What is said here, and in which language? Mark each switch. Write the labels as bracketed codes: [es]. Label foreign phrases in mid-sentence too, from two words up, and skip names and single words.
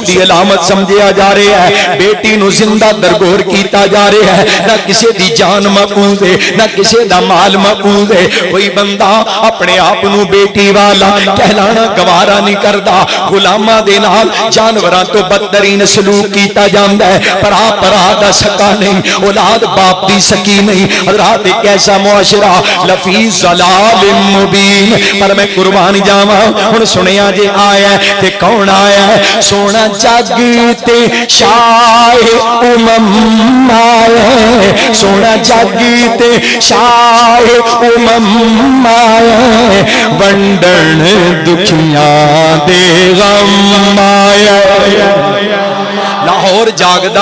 [pa] دی علامت سمجھیا جا رہا ہے بیٹی نو زندہ درگور کیتا جا رہا ہے نہ کسے دی جان محفوظ ہے نہ کسے دا مال محفوظ ہے کوئی بندہ اپنے آپ نو بیٹی والا کہلانا گوارا نہیں کردا غلاماں دے نال جانوراں تو بدترین سلوک کیتا جاندا ہے پرا دا سکا نہیں اولاد باپ دی سکی نہیں حضرات ایک ایسا معاشرہ [ar] لفی ضلال مبین [pa] پر میں قربان جاواں ہن سنیا جے آیا ہے تے کون آیا ہے سونا جگ تے شاہ امم آیا ہے سونا جگ تے شاہ امم آیا ہے ونڈن دکھیاں دے غم آیا لاہور جاگدا